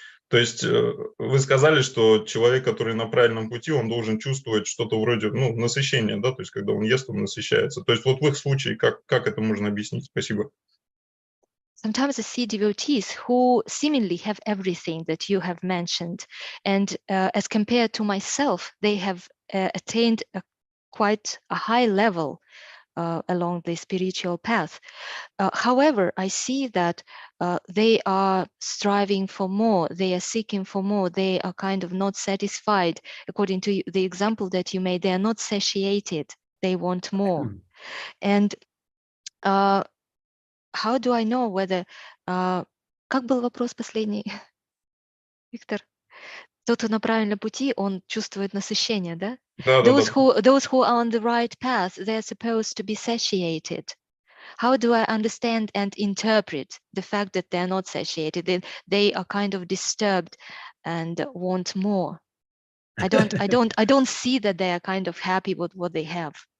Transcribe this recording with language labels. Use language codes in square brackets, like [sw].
[ru] То есть вы сказали, что человек, который на правильном пути, он должен чувствовать что-то вроде насыщения, да, то есть когда он ест, он насыщается. То есть вот в их случае, как это можно объяснить? Спасибо. [en] Sometimes I see devotees who seemingly have everything that you have mentioned, and as compared to myself, they have attained quite a high level along the spiritual path. However, I see that they are striving for more, they are seeking for more, they are kind of not satisfied. According to the example that you made, they are not satiated, they want more. And how do I know whether... [ru] Как был вопрос последний, Виктор? тот, кто на правильном пути, он чувствует насыщение, да? Да, да, да. [en] Those who are on the right path, they are supposed to be satiated. How do I understand and interpret the fact that they are not satiated? They are kind of disturbed and want more. I don't see that they are kind of happy with what they have.